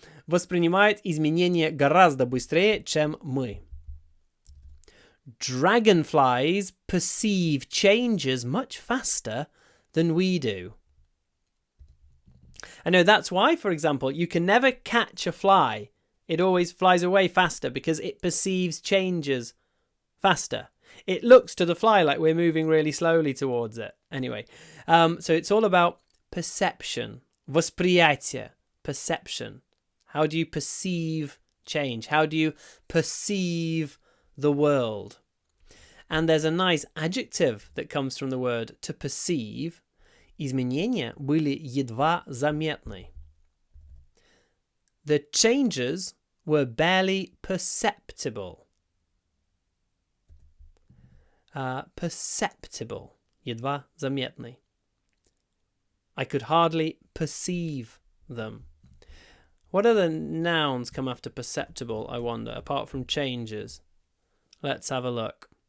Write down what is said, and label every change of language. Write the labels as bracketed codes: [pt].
[ru] Воспринимает изменения гораздо быстрее, чем мы. [en] Dragonflies perceive changes much faster than we do. I know that's why, for example, you can never catch a fly. It always flies away faster because it perceives changes faster. It looks to the fly like we're moving really slowly towards it. Anyway, so it's all about perception. [ru] Восприятие. [en] Perception. How do you perceive change? How do you perceive the world? And there's a nice adjective that comes from the word to perceive. [ru] Изменения были едва заметны. [en] The changes were barely perceptible. Perceptible. [ru] Едва заметны. [en] I could hardly perceive them. What other nouns come after perceptible, I wonder, apart from changes? Let's have a look.